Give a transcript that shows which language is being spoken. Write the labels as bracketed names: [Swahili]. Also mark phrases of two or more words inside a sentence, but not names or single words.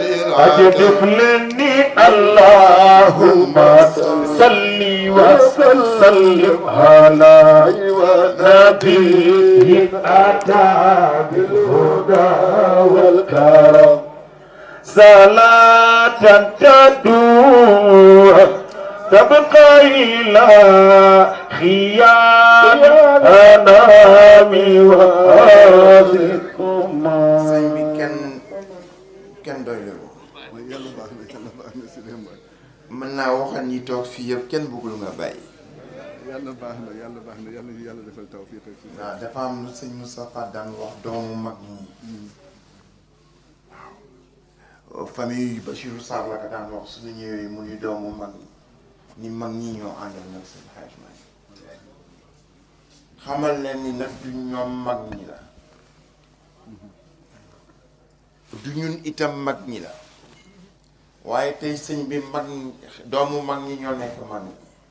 [Arabic] أجدف لني اللهم صل وسلم على نبي أتى بالهدى والكرم صلاة تدور تبقى إلى خيام أنام وآذكم [Wolof] sëñ bi kenn doy la yàlla baax na si dem mën naa waxal ñi toog fii yëpp kenn bëggul nga bàyyi. yàlla baax na yàlla defal tawfiq ak si waaw dafa am lu sëñ Moustapha daan wax doomu mag ñi. waaw famille Bachirou Sarr la ko daan wax suñu ñëwee mu ni doomu mag ñi mag ñi ñoo àndal nag seen xaaj ma xamal leen ni nag du ñoom mag ñi la du ñun itam mag ñi la waaye tey sëñ bi mag doomu mag ñi ñoo nekk mag ñi